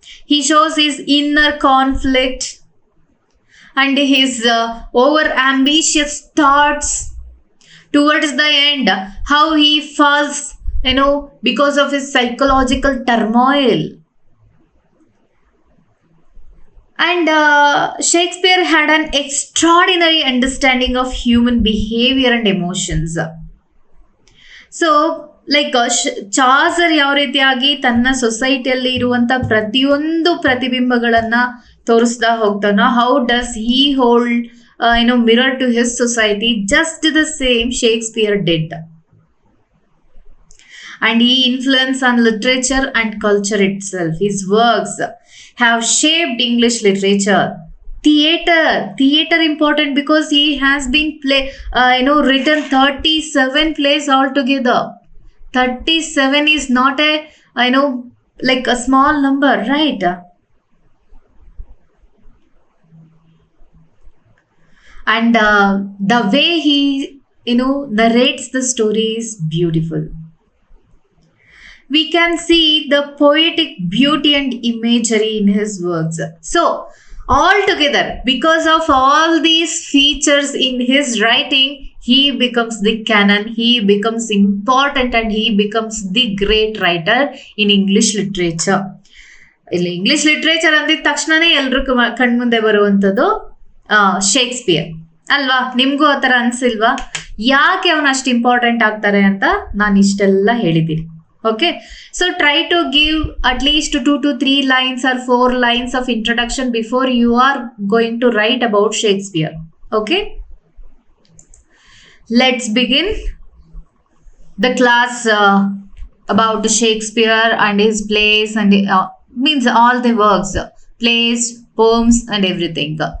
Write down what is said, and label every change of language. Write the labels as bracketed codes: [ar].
[en] He shows his inner conflict and his over ambitious thoughts towards the end, how he falls because of his psychological turmoil. And Shakespeare had an extraordinary understanding of human behavior and emotions. So like Chaucer [kn] ಯಾವ ರೀತಿಯಾಗಿ ತನ್ನ ಸೊಸೈಟಿಯಲ್ಲಿ ಇರುವಂತ ಪ್ರತಿಯೊಂದು ಪ್ರತಿಬಿಂಬಗಳನ್ನ ತೋರಿಸ್ತಾ ಹೋಗ್ತಾನೋ, [en] How does he hold mirror to his society, just the same Shakespeare did. And he influence on literature and culture itself. His works have shaped English literature. Theater important because he has been written 37 plays altogether. 37 is not a small number, right? and the way he narrates the story is beautiful. We can see the poetic beauty and imagery in his works. So altogether, because of all these features in his writing, he becomes the canon, he becomes important, and he becomes the great writer in English literature. [kn] ಇಲ್ಲಿ English literature ಅಂದಿದ ತಕ್ಷಣನೇ ಎಲ್ರು ಕಣ್ಮುಂದೆ ಬರುವಂಥದ್ದು Shakespeare ಅಲ್ವಾ? ನಿಮ್ಗೂ ಆ ಥರ ಅನ್ಸಿಲ್ವಾ? ಯಾಕೆ ಅವನು ಅಷ್ಟು ಇಂಪಾರ್ಟೆಂಟ್ ಆಗ್ತಾರೆ ಅಂತ ನಾನು ಇಷ್ಟೆಲ್ಲ ಹೇಳಿದ್ದೀನಿ. [en] Okay, so try to give at least 2 to 3 lines or 4 lines of introduction before you are going to write about Shakespeare. Okay, let's begin the class about Shakespeare and his plays and means all the works, plays, poems and everything.